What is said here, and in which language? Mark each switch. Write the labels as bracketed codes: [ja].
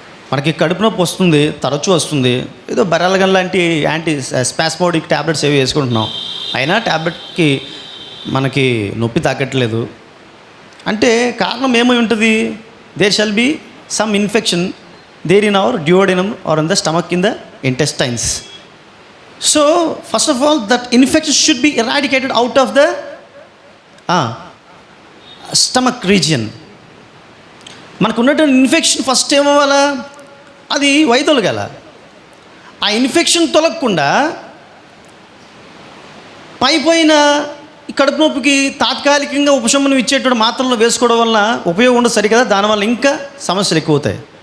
[te] మనకి కడుపు నొప్పి వస్తుంది, తరచూ వస్తుంది, ఏదో బెరలగన్ లాంటి యాంటీ స్పాస్మోడిక్ ట్యాబ్లెట్స్ ఏవి వేసుకుంటున్నాం, అయినా ట్యాబ్లెట్కి మనకి నొప్పి తగ్గట్లేదు. అంటే కారణం ఏమై ఉంటుంది? [en] There shall be some infection there in our duodenum or in the stomach, in the intestines. So first of all, that infection should be eradicated out of the stomach region. [te] మనకు ఉన్నటువంటి ఇన్ఫెక్షన్ ఫస్ట్ ఏమవ్వాలా? అది వైదొలగాల. ఆ infection తొలగకుండా పైపోయిన ఈ కడుపు నొప్పికి తాత్కాలికంగా ఉపశమనం ఇచ్చేటువంటి మాత్రలు వేసుకోవడం వల్ల ఉపయోగం ఉండదు సరికదా, దానివల్ల ఇంకా సమస్యలు ఎక్కువ అవుతాయి.